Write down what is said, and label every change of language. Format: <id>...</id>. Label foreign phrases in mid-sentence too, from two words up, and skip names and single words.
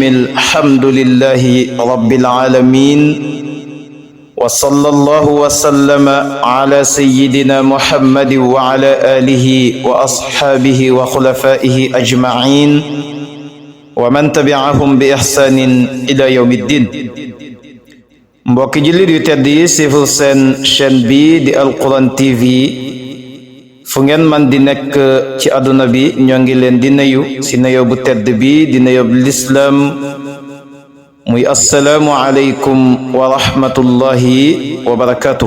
<ar>الحمد لله رب العالمين، وصلى الله وسلم على سيدنا محمد وعلى آله وأصحابه وخلفائه أجمعين ومن تبعهم بإحسان إلى يوم الدين.</ar> <wo>mbokki jullit yu tedd yi sifur seen chaîne bi di Alquran TV fu ngeen man di nekk ci àdduna bi ñoo ngi leen di nuyu ci nuyoo bu tedd bi di nuyoo bu lislaam muy</wo> <ar>السلام عليكم ورحمة الله وبركاته.</ar>